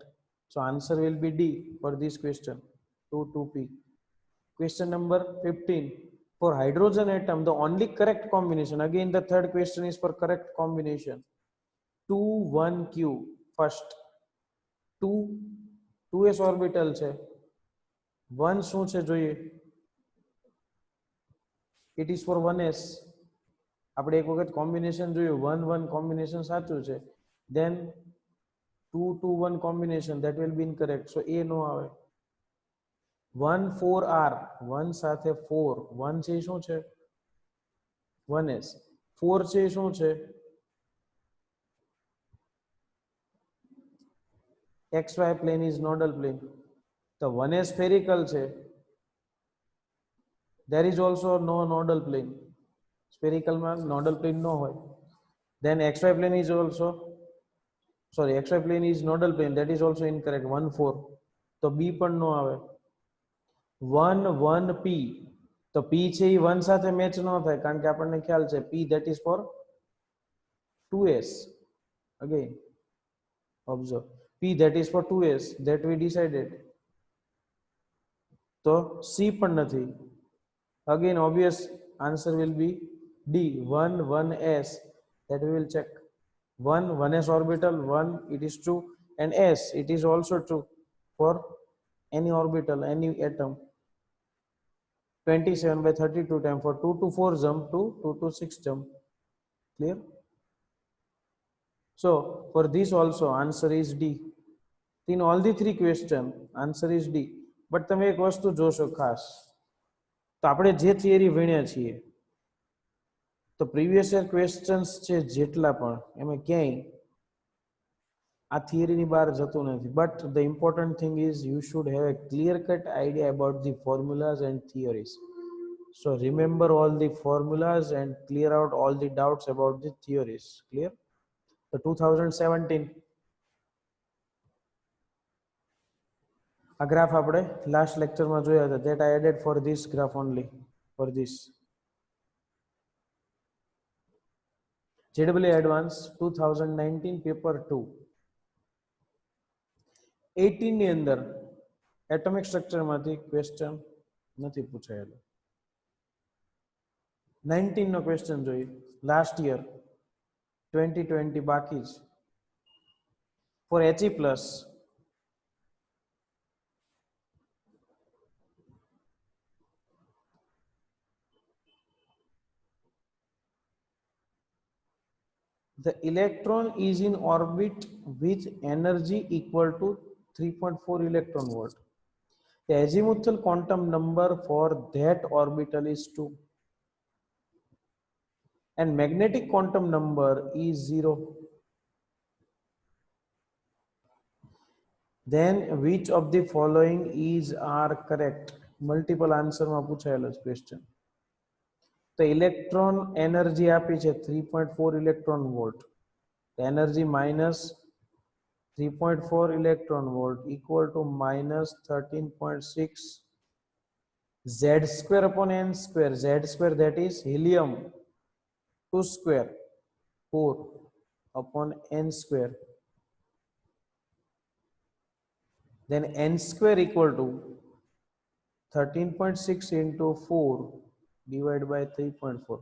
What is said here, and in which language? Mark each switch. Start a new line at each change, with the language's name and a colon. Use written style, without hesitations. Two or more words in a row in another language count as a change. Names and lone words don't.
English: So answer will be D for this question. 2 2p. Question number 15. For hydrogen atom, the only correct combination. Again, the third question is for correct combination. 2 1q. First 2 2s orbital છે.
Gujarati: 1 શું છે જોઈએ.
English: It is for 1s.
Gujarati: આપણે એક વખત કોમ્બિનેશન જોયું. 1 1 કોમ્બિનેશન સાચું છે.
English: Then 2 2 1 combination, that will be incorrect. So A no આવે. 1 4 r.
Gujarati: 1 સાથે 4. 1 છે શું છે? 1s. 4 છે શું છે?
English: XY plane is nodal plane. The 1s spherical છે. There is also no nodal plane.
Gujarati: Spherical માં
English: nodal plane
Gujarati: no હોય.
English: Then XY plane is also, sorry, XY plane is nodal plane. That is also incorrect. 1 4.
Gujarati: તો B પણ no આવે. 1 1 p. તો p છે એ 1 સાથે મેચ ન થાય કારણ કે આપણને ખ્યાલ છે p
English: that is for 2s. Again observe, p that is for 2s, that we decided.
Gujarati: તો c પણ નથી.
English: Again obvious answer will be D, 1 1s, that we will check. 1 1s orbital, 1 it is true, and s it is also true for any orbital, any atom. 27 by 32 time. For 2 to 4 jump to 2 to 6 jump. Clear? So for this also answer is D. In all the three question answer is D.
Gujarati: But તમે એક વસ્તુ જોશો ખાસ, તો આપણે જે થિયરી ભણ્યા છીએ તો
English: previous year questions
Gujarati: છે જેટલા પણ એમાં ક્યાંય આ થિયરીની બહાર જતું નથી.
English: but the important thing is you should have a clear cut idea about the formulas and theories. So remember all the formulas and clear out all the doubts about the theories. Clear?
Gujarati: So 2017 આ ગ્રાફ આપણે લાસ્ટ લેક્ચરમાં જોયા હતા.
English: that I added for this graph only, for this JEE Advanced 2019
Gujarati: પેપર 2 18 ની અંદર એટોમિક સ્ટ્રક્ચર માંથી ક્વેશ્ચન નથી પૂછાયેલો. 19 નો ક્વેશ્ચન જોઈએ. લાસ્ટ યર 2020 બાકી જ.
English: for He plus the electron is in orbit with energy equal to 3.4 electron volt. The azimuthal quantum number for that orbital is 2 and magnetic quantum number is 0. Then which of the following is are correct? Multiple answer
Gujarati: માં પૂછાયેલો છે question. તો ઇલેક્ટ્રોન એનર્જી આપી છે 3.4
English: electron volt. energy minus 3.4 electron volt equal to minus 13.6 Z square upon N square. Z square, that is helium 2 square 4 upon N square. Then N square equal to 13.6 into 4 divided by 3.4.